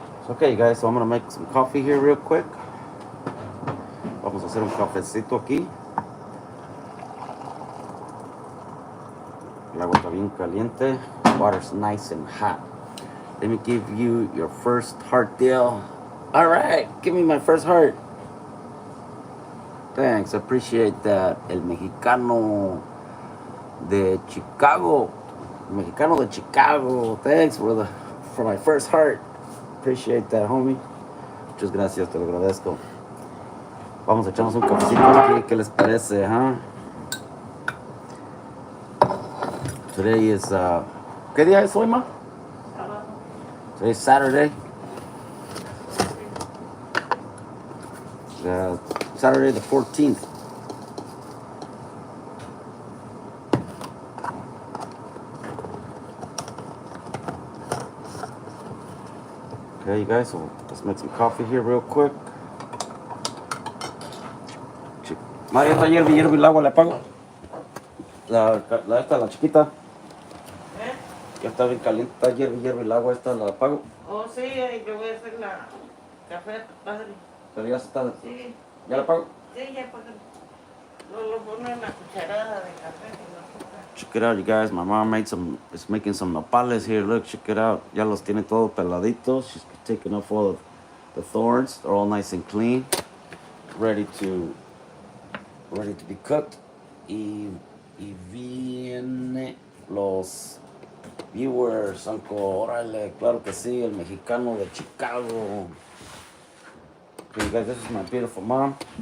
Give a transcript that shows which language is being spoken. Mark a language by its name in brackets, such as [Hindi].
[English] Okay, guys, so I'm gonna make some coffee here real quick. [Spanish] Vamos a hacer un cafecito aquí. El agua está bien caliente. [English] Water's nice and hot. Let me give you your first heart deal. All right, give me my first heart. Thanks, I appreciate that. El mexicano de Chicago. El mexicano de Chicago. Thanks for my first heart. Appreciate that, homie. [Spanish] Muchas gracias, te lo agradezco. Vamos a echarnos un cafecito aquí. ¿Qué les parece, huh? [English] Today is, [Spanish] ¿qué día es hoy, ma? [English] Today's Saturday. Saturday the 14th. Okay, you guys, so let's make some coffee here real quick. [Spanish] María, está hierve el agua, ¿le apago? La chiquita. Ya está bien caliente, está hierve el agua, esta la apago. Oh, sí, yo voy a hacer la café, padre. Pero ya está. Sí. ¿Ya la apago? Sí, ya apago. Lo pone en la cucharada de café. [English] Check it out, you guys. My mom is making some nopales here. Look, check it out. [Spanish] Ya los tiene todos peladitos. [English] She's taking off all of the thorns. They're all nice and clean. Ready to be cooked. [Spanish] Y viene los [English] viewers, Uncle. [Spanish] Órale, claro que sí, el mexicano de Chicago. [English] Okay, you guys, this is my beautiful mom.